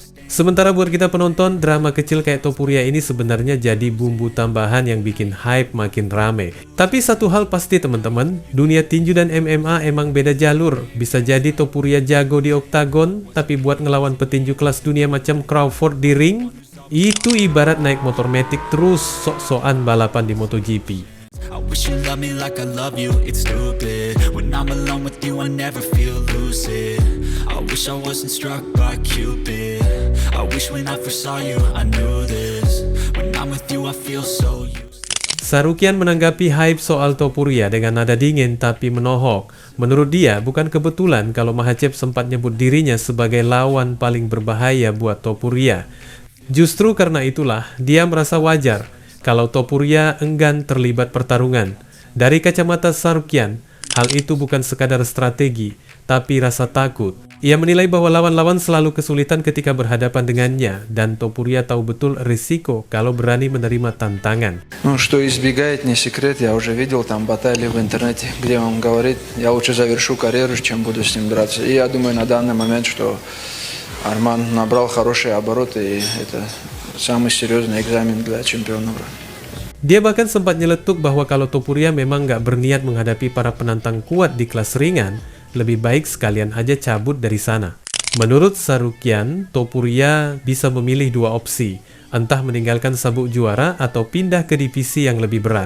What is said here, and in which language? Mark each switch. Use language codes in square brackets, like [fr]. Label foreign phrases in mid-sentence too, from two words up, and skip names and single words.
[id] Sementara buat kita penonton, drama kecil kayak Topuria ini sebenarnya jadi bumbu tambahan yang bikin hype makin rame. Tapi satu hal pasti teman-teman, dunia tinju dan MMA emang beda jalur. Bisa jadi Topuria jago di oktagon, tapi buat ngelawan petinju kelas dunia macam Crawford di ring, itu ibarat naik motor metik terus sok-sokan balapan di MotoGP. [en] I wish you loved me like I love you, it's stupid. When I'm alone with you, I never feel lucid. I wish I wasn't struck by Cupid. I wish when I first saw you, I knew this. When I'm with you, I feel so useless. [id] Sarukian menanggapi hype soal Topuria dengan nada dingin tapi menohok. Menurut dia, bukan kebetulan kalau Makhachev sempat nyebut dirinya sebagai lawan paling berbahaya buat Topuria. Justru karena itulah, dia merasa wajar kalau Topuria enggan terlibat pertarungan. Dari kacamata Sarukian, hal itu bukan sekadar strategi, tapi rasa takut. Ia menilai bahwa lawan-lawan selalu kesulitan ketika berhadapan dengannya, dan Topuria tahu betul risiko kalau berani menerima tantangan. [ru] Ну, что избегает, не секрет. Я уже видел там баталии в интернете, где он говорит, я лучше завершу карьеру, чем буду с ним драться. И я думаю на данный момент, что Арман набрал хорошие обороты, и это самый серьезный экзамен для чемпиона. [id] Dia bahkan sempat nyeletuk bahwa kalau Topuria memang nggak berniat menghadapi para penantang kuat di kelas ringan, lebih baik sekalian aja cabut dari sana. Menurut Sarukian, Topuria bisa memilih dua opsi, entah meninggalkan sabuk juara atau pindah ke divisi yang lebih berat.